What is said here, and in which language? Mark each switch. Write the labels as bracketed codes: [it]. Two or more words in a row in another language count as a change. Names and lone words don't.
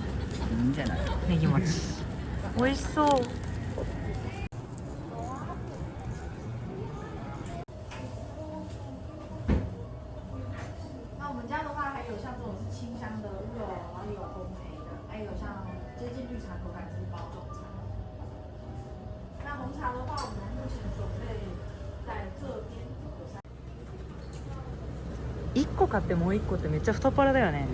[ja] いいんじゃない？ネギ餅。美味しそう。 [zh] 那我们家的话，还有像这种是清香的肉，然后也有烘焙的，还有像接近绿茶口感是包种茶。那红茶的话，我们目前准备在这边有3。 [ja] 1個買ってもう1個ってめっちゃ太っ腹だよね。